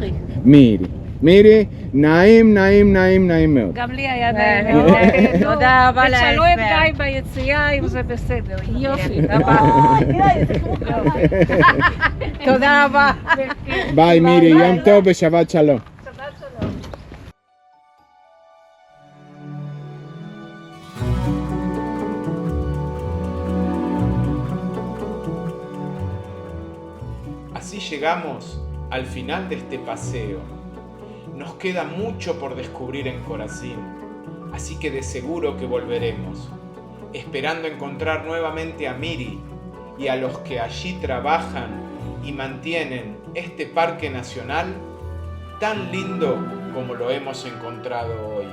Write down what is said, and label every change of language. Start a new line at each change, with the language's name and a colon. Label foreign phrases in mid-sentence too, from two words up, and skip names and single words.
Hebrew: מירי, נעים מאוד. גם לי היה נעים מאוד. תודה רבה ותשאלו את גיא ביציאה אם זה בסדר. יופי. תודה רבה. ביי מירי, יום טוב ושבת שלום.
Spanish: Así llegamos al final de este paseo. Nos queda mucho por descubrir en Corazín, así que de seguro que volveremos, esperando encontrar nuevamente a Miri y a los que allí trabajan y mantienen este parque nacional tan lindo como lo hemos encontrado hoy.